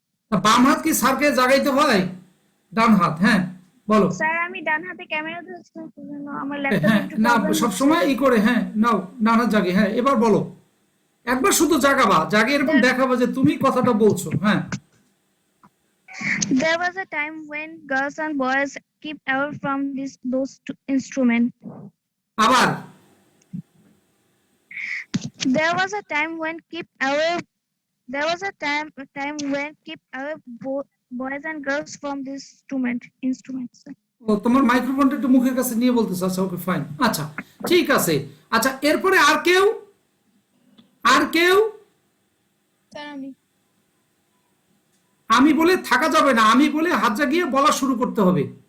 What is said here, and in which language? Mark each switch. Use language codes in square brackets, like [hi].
[bn] তা বাম হাত কি স্যারকে জাগাইতে হয়? ডান হাত, হ্যাঁ বলো। স্যার, আমি ডান হাতে ক্যামেরা ধরছিলাম, সেজন্য আমার হ্যাঁ ল্যাপটপে একটু না, প্রবলেম সবসময় ই করে, হ্যাঁ নাও ডান হাত জাগে। হ্যাঁ এবার বলো, একবার শুধু জাগাবা, জাগে এরকম দেখাবা যে তুমি কথাটা বলছো। হ্যাঁ, [en] There was a time when girls and boys kept away from those two instruments. [bn] আবার [en] There was a time when kept away. There was a time when kept away boys and girls from this instruments. [bn] ও, তোমার মাইক্রোফোনটা একটু মুখের কাছে নিয়ে বলতেছে। আচ্ছা okay fine, আচ্ছা ঠিক আছে। আচ্ছা এরপরে আর কেউ? আর কেউ? স্যার আমি বলে থাকা যাবে না, আমি বলে হাত জাগিয়ে বলা শুরু করতে হবে।